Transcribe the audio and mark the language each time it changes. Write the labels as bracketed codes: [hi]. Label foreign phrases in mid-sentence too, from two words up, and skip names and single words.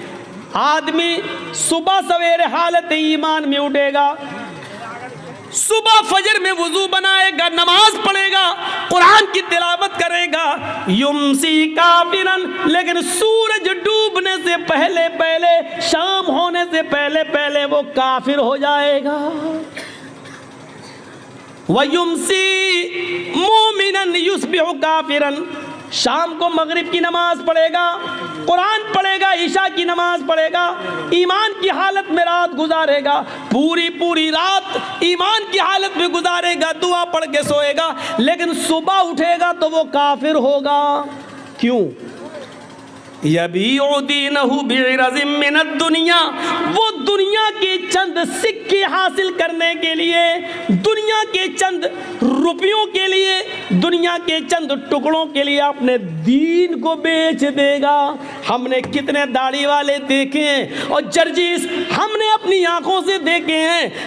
[hi] आदमी सुबह सवेरे हालत ईमान में उठेगा, सुबह फजर में वुजू बनाएगा, नमाज पढ़ेगा, कुरान की तिलावत करेगा। [ar] يمسي كافرا, [hi] लेकिन सूरज डूबने से पहले पहले, शाम होने से पहले पहले वो काफिर हो जाएगा। [ar] ويمسي مؤمنا يصبح كافرا, [hi] शाम को मगरिब की नमाज पढ़ेगा, कुरान पढ़ेगा, ईशा की नमाज पढ़ेगा, ईमान की हालत में रात गुजारेगा, पूरी पूरी रात ईमान की हालत में गुजारेगा, दुआ पढ़ के सोएगा, लेकिन सुबह उठेगा तो वो काफिर होगा। क्यों? [ar] يبيع دينه بعرض من الدنيا, [hi] वो दुनिया के चंद सिक्के हासिल करने के लिए, दुनिया के चंद रुपयों के लिए, दुनिया के चंद टुकड़ों के लिए अपने दीन को बेच देगा। हमने कितने दाढ़ी वाले देखे हैं और जर्जिस हमने अपनी आंखों से देखे हैं।